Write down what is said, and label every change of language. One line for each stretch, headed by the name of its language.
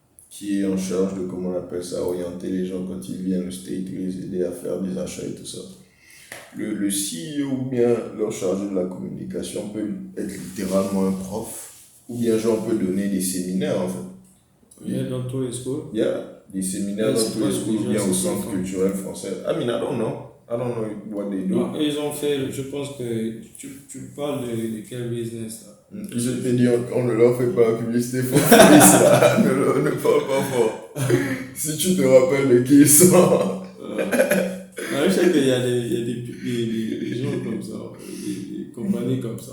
French: qui est en charge de, comment on appelle ça, orienter les gens quand ils viennent au state, les aider à faire des achats et tout ça. Le CEO ou bien leur chargé de la communication peut être littéralement un prof, ou bien genre peut donner des séminaires en fait. Il y a dans tous les schools. Yeah, des séminaires dans tous les schools ou bien au centre culturel français.
English: I mean, I don't know what they do.
French: Non, ils ont fait, je pense que tu parles de quel business là? Je t'ai dit, on ne leur fait pas la publicité, faut faire ça, ne parle pas fort. Si tu te rappelles de qui ils sont. Non, je sais qu'il y a des gens comme ça, des compagnies comme ça.